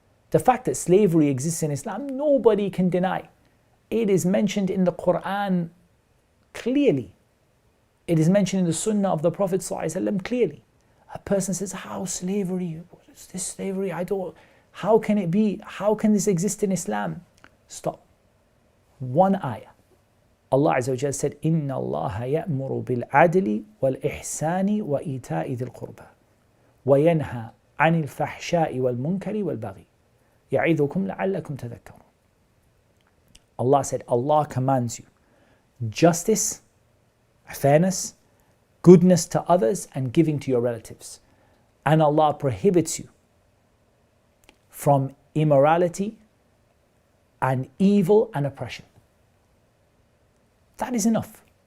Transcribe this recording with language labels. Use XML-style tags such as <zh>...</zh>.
<en>The fact that slavery exists in Islam, nobody can deny. It is mentioned in the Qur'an clearly. It is mentioned in the Sunnah of the Prophet ﷺ clearly. A person says, how slavery? What is this slavery? How can it be? How can this exist in Islam? Stop. One ayah. Allah Azza wa Jalla said,</en> <ar>إِنَّ اللَّهَ يَأْمُرُ بِالْعَدْلِ وَالْإِحْسَانِ وَإِيتَاءِ ذِي الْقُرْبَى وَيَنْهَى عَنِ الْفَحْشَاءِ وَالْمُنكَرِ وَالْبَغْيِ يَعِظُكُمْ لَعَلَّكُمْ تَذَكَّرُونَ.</ar> <en>Allah said, Allah commands you justice, fairness, goodness to others, and giving to your relatives. And Allah prohibits you from immorality and evil and oppression. That is enough.</en>